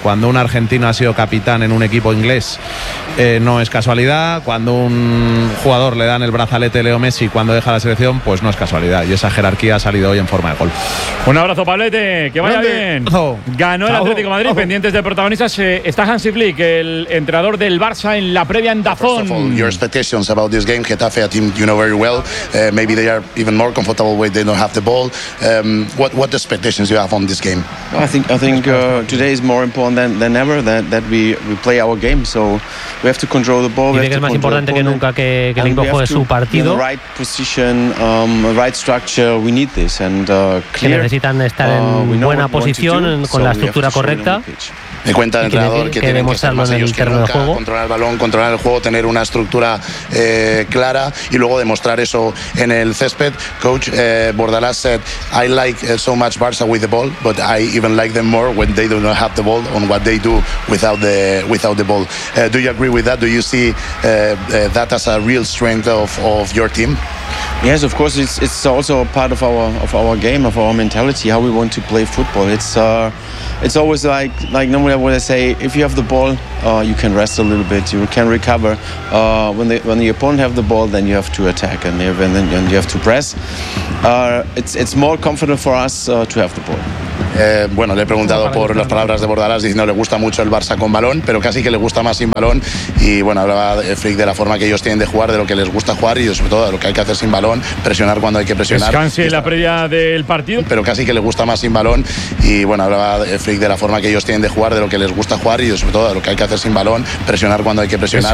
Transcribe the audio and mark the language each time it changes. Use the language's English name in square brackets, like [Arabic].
[Spanish] Cuando un argentino ha sido capitán en un equipo inglés, no es casualidad. Cuando un jugador le dan el brazalete Leo Messi cuando deja la selección, pues no es casualidad, y esa jerarquía ha salido hoy en forma de gol. Un abrazo, Pablete, que vaya bien. Ganó el Atlético Madrid. Pendientes de protagonistas está Hansi Flick, el entrador del Barça, en la previa en Dazón. [English] First of all, your expectations about this game, Getafe, a team you know very well, maybe they are even more comfortable when they don't have the ball. What expectations you have on this game? I think today is more important than ever that we play our game, so we have to control the ball. [Spanish] Es más importante que nunca que el equipo juegue su partido. [English] Right position, right structure, we need this. [Spanish] Necesitan estar en buena posición, con la estructura correcta. Me cuenta el entrenador que tienen que estar más ellos que nunca, controlar el balón, controlar el juego, tener una estructura clara y luego demostrar eso en el césped. [English] Coach Bordalás said, I like so much Barça with the ball, but I even like them more when they do not have the ball, on what they do without the ball. Do you agree with that? Do you see that as a real strength of your team? Yes, of course. It's also a part of our game, of our mentality, how we want to play football. It's always like normally what I say, if you have the ball, you can rest a little bit, you can recover. When the opponent have the ball, then you have to attack and then you have to press. It's more comfortable for us to have the ball. [Spanish] Bueno, le he preguntado por las palabras de Bordalás, diciendo que le gusta mucho el Barça con balón, pero casi que le gusta más sin balón. Y bueno, hablaba Flick de la forma que ellos tienen de jugar, de lo que les gusta jugar y sobre todo de lo que hay que hacer sin balón, presionar cuando hay que presionar. Descanse la previa del partido. Pero casi que le gusta más sin balón. Y bueno, hablaba Flick de la forma que ellos tienen de jugar, de lo que les gusta jugar y sobre todo de lo que hay que hacer sin balón, presionar cuando hay que presionar.